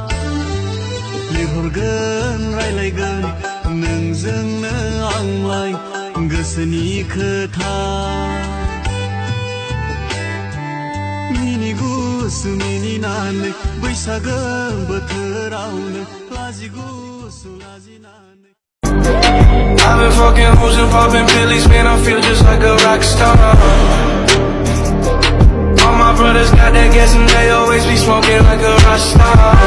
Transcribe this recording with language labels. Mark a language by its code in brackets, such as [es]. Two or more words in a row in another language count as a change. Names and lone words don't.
[brx] लिरहरगोन रायलायगोन नोंजोंनो आंलाय गोसोनि खोथा मिनि गुसु मिनिनानै बैसागो बोथोरावनो लाजि गुसु लाजिनानै [en] I've been fucking hoes and popping pillies, man, I feel just like a rock star. All my brothers got that gas and they always be smoking like a rock star.